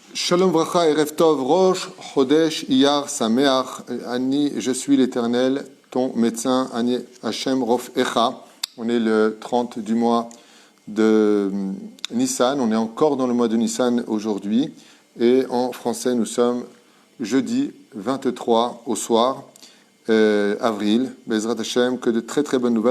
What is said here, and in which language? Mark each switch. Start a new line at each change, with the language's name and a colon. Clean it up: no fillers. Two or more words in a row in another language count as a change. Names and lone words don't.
Hebrew: שלום וברכה ערב טוב ראש חודש אייר שמח אני,
French: je suis l'Éternel, ton médecin,
Hebrew: אני השם רופאך.
French: On est le 30 du mois de Nissan, on est encore dans le mois de Nissan aujourd'hui, et en français nous sommes jeudi 23 au soir, avril,
Hebrew: בעזרת השם,
French: que de très très bonnes nouvelles.